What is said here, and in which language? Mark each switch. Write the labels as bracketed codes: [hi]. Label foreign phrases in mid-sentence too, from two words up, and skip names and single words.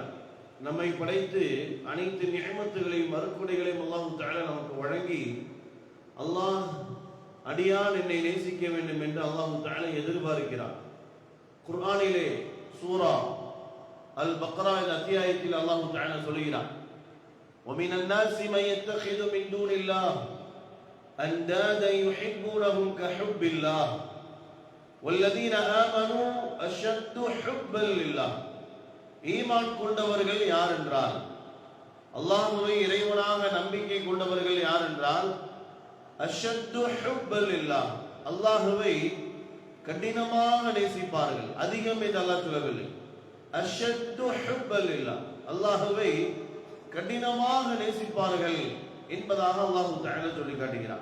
[ta] நம்மை படைத்து அனைத்து நிஅமத்துகளையும் மறுக்குடைகளையும் [ar] الله تعالى [ta] நமக்கு வழங்கி, அல்லாஹ் அடியான் என்னை நேசிக்க வேண்டும் என்று அல்லாஹ் தஆலா எதிர்பார்க்கிறார். குர்ஆனிலே சூரா அல் பக்ரா என்ற அத்தியாயத்தில் [ar] الله تعالى [ta] சொல்கிறார், [ar] وَمِنَ النَّاسِ مَن يَتَّخِذُ مِن دُونِ اللَّهِ أَندَادًا يُحِبُّونَهُمْ كَحُبِّ اللَّهِ وَالَّذِينَ آمَنُوا أَشَدُّ حُبًّا لِلَّهِ. [ta] ஈமான் கொண்டவர்கள் யார் என்றால், அல்லாஹ்வை இறைவனாக நம்பிக்கை கொண்டவர்கள் யார் என்றால், [ar] أشد حبا لله, [ta] அல்லாஹ்வை கடினமாக நேசிப்பார்கள். அதிகம் என்று அல்லாஹ் சொல்லவில்லை. [ar] أشد حبا لله, [ta] அல்லாஹ்வை கடினமாக நேசிப்பார்கள் என்பதாக [ar] الله تعالى [ta] சொல்லி காட்டுகிறார்.